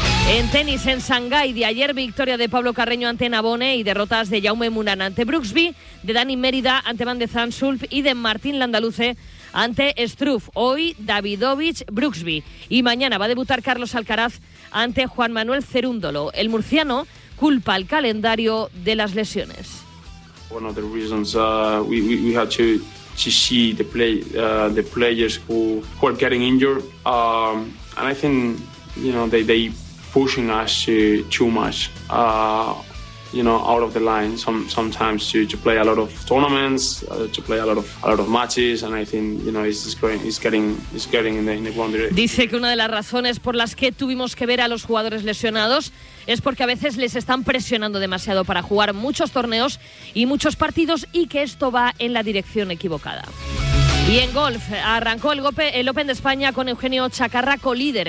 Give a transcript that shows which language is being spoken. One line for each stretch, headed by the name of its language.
Spanish: En tenis, en Shanghái, de ayer victoria de Pablo Carreño ante Nabone y derrotas de Jaume Munar ante Brooksby, de Dani Mérida ante Van de Zandschulp y de Martín Landaluce ante Struff. Hoy Davidovich, Brooksby. Y mañana va a debutar Carlos Alcaraz ante Juan Manuel Cerúndolo. El murciano culpa al calendario de las lesiones.
English: One of the reasons we had to see the players who are getting injured, and I think, you know, they pushing us too much, you know, out of the line sometimes to play a lot of tournaments, to play a lot of matches, and I think, you know, it's getting in the wrong direction.
Spanish: Dice que una de las razones por las que tuvimos que ver a los jugadores lesionados es porque a veces les están presionando demasiado para jugar muchos torneos y muchos partidos, y que esto va en la dirección equivocada. Y en golf, arrancó el Open de España con Eugenio Chacarra colíder.